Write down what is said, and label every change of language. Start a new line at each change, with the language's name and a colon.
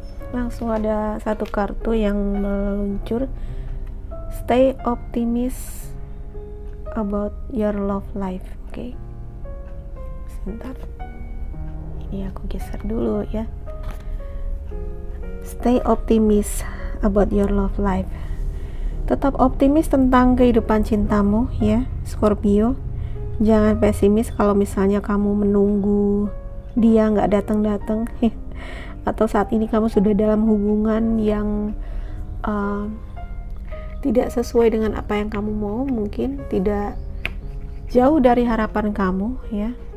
Indonesian: Langsung ada satu kartu yang meluncur,
English: stay optimistic about your love life.
Indonesian: Oke, sebentar, ini aku geser dulu ya.
English: Stay optimistic about your love life.
Indonesian: Tetap optimis tentang kehidupan cintamu ya Scorpio. Jangan pesimis kalau misalnya kamu menunggu dia nggak datang-datang atau saat ini kamu sudah dalam hubungan yang tidak sesuai dengan apa yang kamu mau, mungkin tidak jauh dari harapan kamu ya.